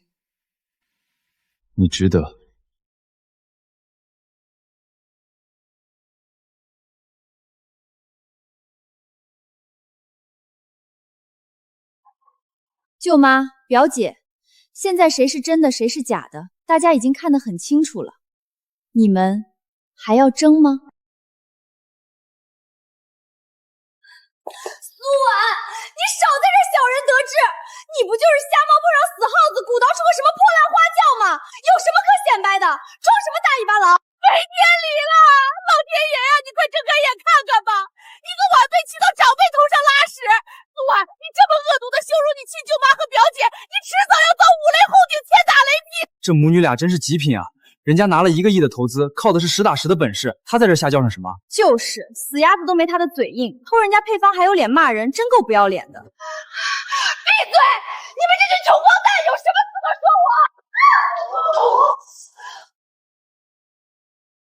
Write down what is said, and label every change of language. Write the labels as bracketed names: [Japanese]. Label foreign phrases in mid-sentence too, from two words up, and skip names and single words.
[Chinese] 你值得。舅媽、表姐，現在誰是真的，誰是假的，大家已經看得很清楚了。你們還要爭嗎？蘇婉，你少在這小人得志！你不就是瞎猫碰上死耗子，鼓捣出個什麼破爛花轎嗎？有什麼可顯擺的？裝什麼大尾巴狼？沒天理了！老天爺呀，你快睜開眼看看吧！一個晚輩騎到長輩頭上拉屎！蘇婉，你這麼惡毒的羞辱你親舅媽和表姐，你遲早要遭五雷轟頂，天打雷劈！這母女倆真是極品啊！人家拿了1個億的投資，靠的是實打實的本事，他在這瞎叫上什麼？就是死鴨子都沒他的嘴硬，偷人家配方還有臉罵人，真夠不要臉的！閉嘴！你們這群窮光蛋有什麼資格說我？